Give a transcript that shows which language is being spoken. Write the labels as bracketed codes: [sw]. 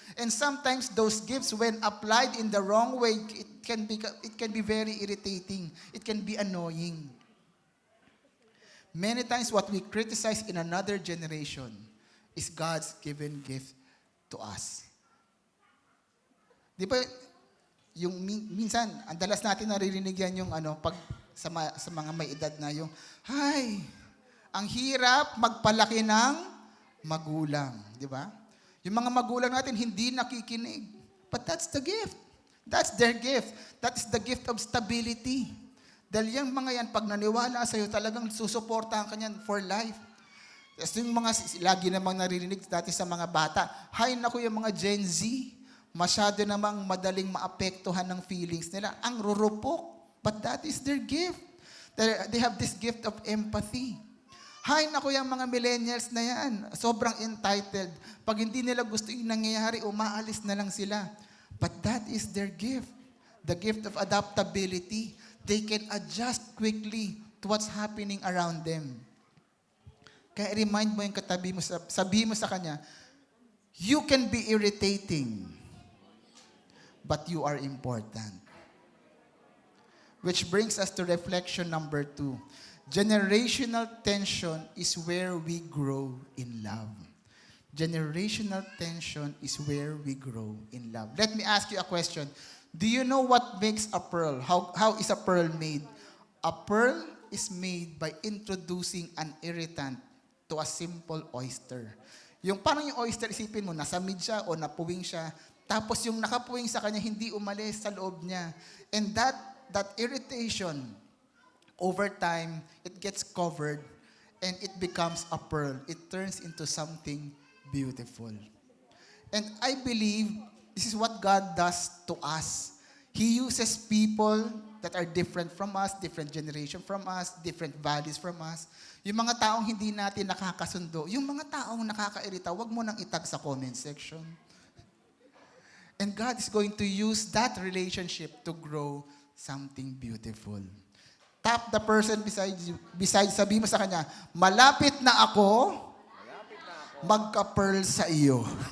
[en] And sometimes those gifts, when applied in the wrong way, it can be very irritating. It can be annoying. Many times what we criticize in another generation is God's given gift to us. [tl] Di ba, yung minsan, ang dalas natin naririnig yan yung pag sa mga may edad na yung, "Hay, ang hirap magpalaki ng magulang." Di ba? Yung mga magulang natin hindi nakikinig. [en] But that's the gift. That's their gift. That is the gift of stability. [tl] Dahil yung mga yan, pag naniwala sa'yo, talagang susuportahan ka niyan [en] for life. [tl] Tapos yung mga, lagi namang naririnig dati sa mga bata, "Hay, naku, yung mga Gen Z, masyado namang madaling maapektuhan ng feelings nila. Ang rurupok." [en] But that is their gift. They have this gift of empathy. [tl] Hay, naku, yung mga millennials na yan, sobrang entitled. Pag hindi nila gusto yung nangyayari, umaalis na lang sila. [en] But that is their gift. The gift of adaptability. They can adjust quickly to what's happening around them. [tl] Kaya remind mo yung katabi mo, sabihin mo sa kanya, [en] you can be irritating, but you are important. Which brings us to reflection number 2. Generational tension is where we grow in love. Generational tension is where we grow in love. Let me ask you a question. Do you know what makes a pearl? How is a pearl made? A pearl is made by introducing an irritant to a simple oyster. [tl] Yung parang yung oyster, isipin mo, nasamid siya o napuwing siya. Tapos yung nakapuwing sa kanya, hindi umalis sa loob niya. [en] And that irritation, over time, it gets covered and it becomes a pearl. It turns into something beautiful. And I believe this is what God does to us. He uses people that are different from us, different generation from us, different values from us. [tl] Yung mga taong hindi natin nakakasundo, yung mga taong nakakairita, wag mo nang itag sa comment section. [en] And God is going to use that relationship to grow something beautiful. Tap the person beside you. [tl] Sabi mo sa kanya, malapit na ako magka-pearl sa iyo.